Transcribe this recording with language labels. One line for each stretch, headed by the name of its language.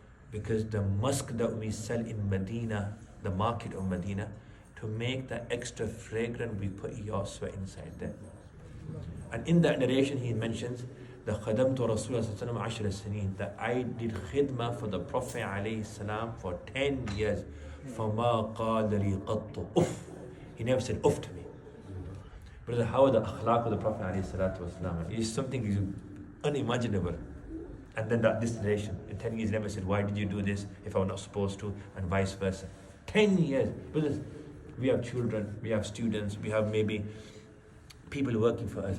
English: Because the musk that we sell in Medina, the market of Medina, to make that extra fragrant, we put your sweat inside there." And in that narration he mentions the khadamtu Rasulullah sallallahu alaihi wasallam that I did khidmah for the Prophet alayhi salam for 10 years.
Arabic: فَمَا قَالَ لِي قَطُّ uff.
English: He never said uff to me. Brother, how are the akhlaq of the Prophet alayhi salatu wasalam? It is something unimaginable. And then this narration, in 10 years he never said, why did you do this if I was not supposed to, and vice versa. 10 years. Brothers, we have children, we have students, we have maybe people working for us.